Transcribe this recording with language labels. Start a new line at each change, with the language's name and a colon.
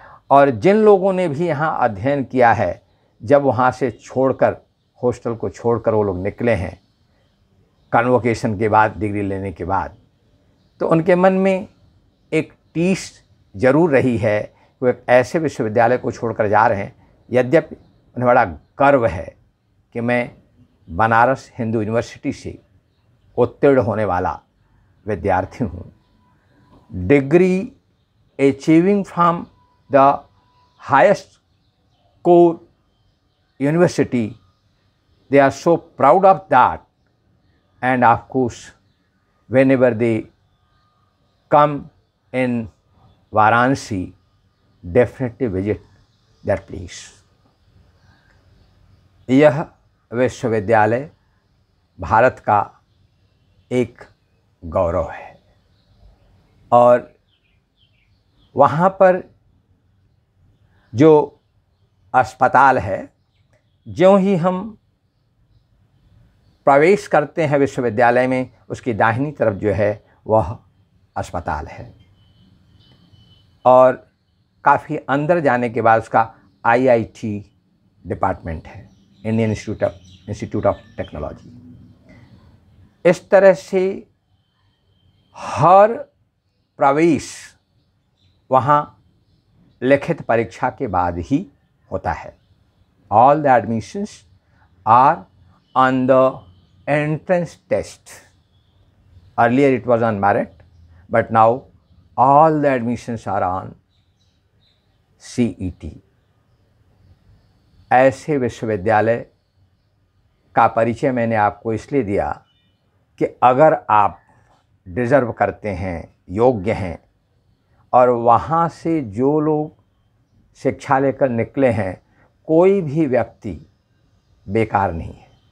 Hindi: और जिन लोगों ने भी यहाँ अध्ययन किया है, जब वहाँ से छोड़कर, हॉस्टल को छोड़कर वो लोग निकले हैं कन्वोकेशन के बाद, डिग्री लेने के बाद, तो उनके मन में एक टीस जरूर रही है कि वो एक ऐसे विश्वविद्यालय को छोड़कर जा रहे हैं। यद्यपि उन्हें बड़ा गर्व है कि मैं बनारस हिंदू यूनिवर्सिटी से उत्तीर्ण होने वाला विद्यार्थी हूँ।
English: Degree achieving from the highest core university, they are so proud of that, and of course whenever they come in Varanasi, definitely visit that place.
Hindi: यह विश्वविद्यालय भारत का एक गौरव है। और वहाँ पर जो अस्पताल है, ज्यों ही हम प्रवेश करते हैं विश्वविद्यालय में, उसकी दाहिनी तरफ जो है वह अस्पताल है। और काफ़ी अंदर जाने के बाद उसका IIT डिपार्टमेंट है, इंडियन इंस्टीट्यूट ऑफ टेक्नोलॉजी। इस तरह से हर प्रवेश वहाँ लिखित परीक्षा के बाद ही होता है।
English: All the admissions are on the entrance test. Earlier it was on merit, but now all the admissions are on CET.
Hindi: ऐसे विश्वविद्यालय का परिचय मैंने आपको इसलिए दिया कि अगर आप डिज़र्व करते हैं, योग्य हैं, और वहाँ से जो लोग शिक्षा लेकर निकले हैं, कोई भी व्यक्ति बेकार नहीं है।